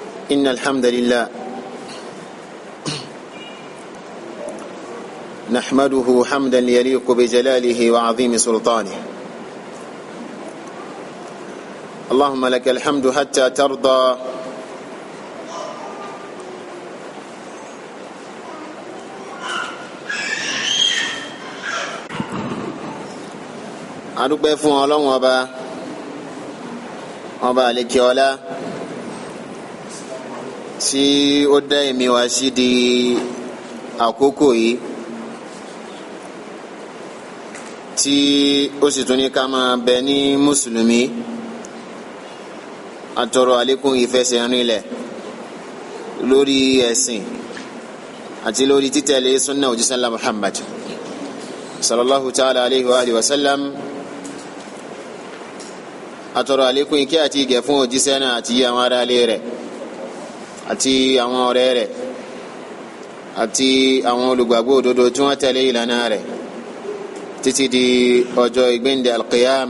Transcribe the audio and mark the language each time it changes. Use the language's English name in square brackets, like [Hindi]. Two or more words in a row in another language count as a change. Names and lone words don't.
[Arabic] إن الحمد لله نحمده حمدا يليق بجلاله وعظيم سلطانه. اللهم لك الحمد حتى ترضى [Yoruba] adúpẹ́ fún Ọlọ́run ọba àlekè ọlá tí ó dá ẹ̀mí wa sí di àkókò yìí tí ó sì tún ní ká máa bẹ ní mùsùlùmí. Atọrọ àlékún ìfẹsẹ̀rinlẹ̀ lórí ẹ̀sìn àti lórí títẹ̀lé sunna òjíṣẹ́ ńlá Muhammad [Arabic] صلى الله تعالى عليه وعلى آله وسلم. [Yoruba] Atọrọ àlékún ìkẹ́ àti ìgẹ̀ fún òjíṣẹ́ náà àti àwọn ará ilé rẹ̀ àti àwọn ọ̀rẹ́ rẹ̀ àti àwọn olùgbàgbọ́ òdodo tí wọ́n tẹ̀lé ìlànà rẹ̀ títí di ọjọ́ ìgbéǹde alqiyama.